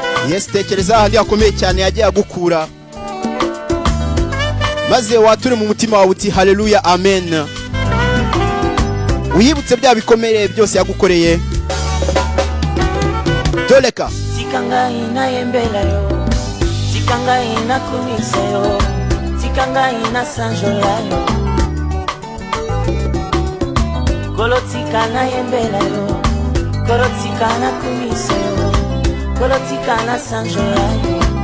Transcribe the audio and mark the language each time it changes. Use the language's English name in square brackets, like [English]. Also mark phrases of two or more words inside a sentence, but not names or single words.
[Kinyarwanda] Yes, tekereza ahandi hakomeye cyane yagiye agukura. Maze wature mu mutima wawe uti, "Haleluya, amen." Wiyibutse bya bikomere byose yagukoreye. [Lingala] Doleka. Tika ngai nayembela yo. Tika ngai nakumisa yo. Tika ngai nasanjola yo. Kolo, tika nayembela yo. Kolo, tika nakumisa yo. Kolo, tika nasanjola yo.